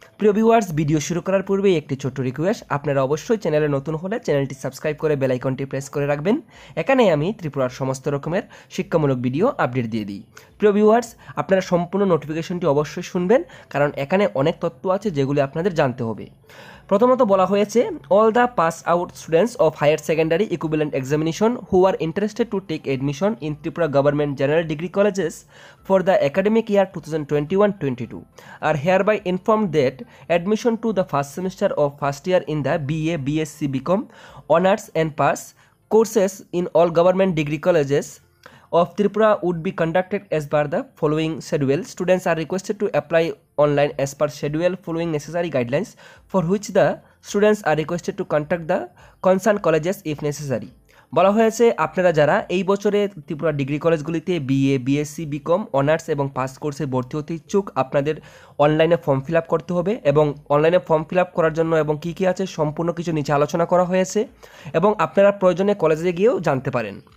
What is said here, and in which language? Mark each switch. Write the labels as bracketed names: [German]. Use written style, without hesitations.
[Bangla] প্রিয় viewers, video শুরু করার পূর্বেই একটি ছোট্ট রিকোয়েস্ট, আপনারা অবশ্যই চ্যানেলে নতুন হলে চ্যানেলটি সাবস্ক্রাইব করে বেল আইকনটি প্রেস করে রাখবেন। এখানে আমি ত্রিপুরার সমস্ত রকমের শিক্ষামূলক ভিডিও আপডেট দিয়ে দিই। প্রিয় ভিউয়ার্স, আপনারা সম্পূর্ণ নোটিফিকেশনটি অবশ্যই শুনবেন, কারণ এখানে অনেক তথ্য আছে যেগুলি আপনাদের জানতে হবে। প্রথমত বলা হয়েছে [English] All the pass out students of higher secondary equivalent examination who are interested to take admission in Tripura government general degree colleges for the academic year 2021-22 are hereby informed that admission to the first semester of first year in the BA, BSc, BCom, Honours and Pass courses in all government degree colleges of Tripura would be conducted as per the following schedule. Students are requested to apply online as per schedule following necessary guidelines, for which the students are requested to contact the concerned colleges if necessary. [Bangla] বলা হয়েছে আপনারা যারা এই বছরে Tripura degree কলেজগুলিতে BA, BSc, BCom, honours এবং pass কোর্সে ভর্তি হতে ইচ্ছুক, আপনাদের অনলাইনে ফর্ম ফিল আপ করতে হবে। এবং অনলাইনে ফর্ম ফিল আপ করার জন্য এবং কী কী আছে সম্পূর্ণ কিছু নিচে আলোচনা করা হয়েছে, এবং আপনারা প্রয়োজনে কলেজে গিয়েও জানতে পারেন।